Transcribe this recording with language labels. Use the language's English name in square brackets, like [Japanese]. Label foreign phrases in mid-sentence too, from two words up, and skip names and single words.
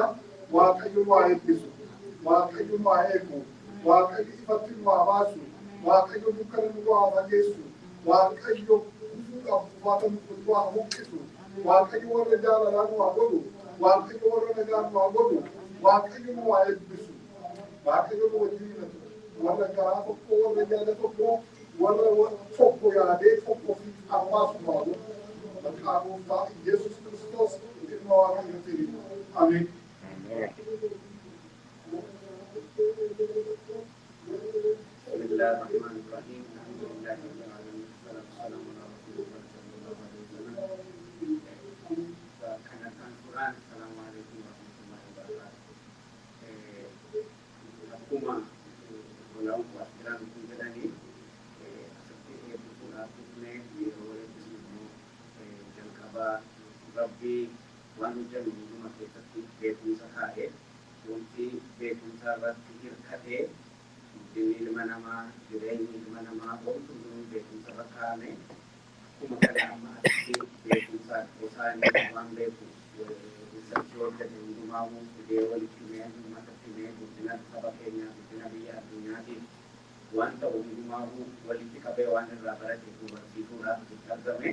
[Oromo] Waaqayyo waa eebbisu, waaqayyo waa eegu, waaqayyo ifatti waa baasu, waaqayyo dukkana nu waa fageessu, waaqayyo kufuudhaaf kufaata nu waa buqqisu, waaqayyo warra jaalalaan waa godhu, waaqayyo warra nagaan waa godhu, waaqayyo nu waa eebbisu, waaqayyo nu wajjin hidhatu, warra garaa tokko, warra yaada tokko, warra tokko yaadee tokko fi ambaasu waa godhu. Maqaa Gooftaa Yesuus Kiristoos ilma Waaqayyootiin. Ameen. [Arabic] بسم الله الرحمن الرحيم. الحمد لله رب العالمين. والسلام على رسول الله صلى الله عليه وسلم. [Oromo] Kanatan Quran. [Arabic] السلام عليكم ورحمة الله وبركاته. [Oromo] Akkuma olaa'u waajjiraan kun jedhanii asirratti eebbifuudhaaf dhufnee yeroo eebbisnu jalqabaa rabbii waan hojjennu hunduma keessatti beekumsa kaa'ee wanti beekumsa irratti hirkatee guddinni ilma namaa jireenyi ilma namaa hundinuu beekumsa irra kaa'ame akkuma kana amma asitti beekumsa isaanii waan beeku riisarchii hojjete hundumaa fidee walitti himee uummatatti himee guddina saba keenyaa guddina biyya addunyaatiif waan ta'u hundumaa walitti qabee waan irraa barate barsiisuudhaaf itti argame.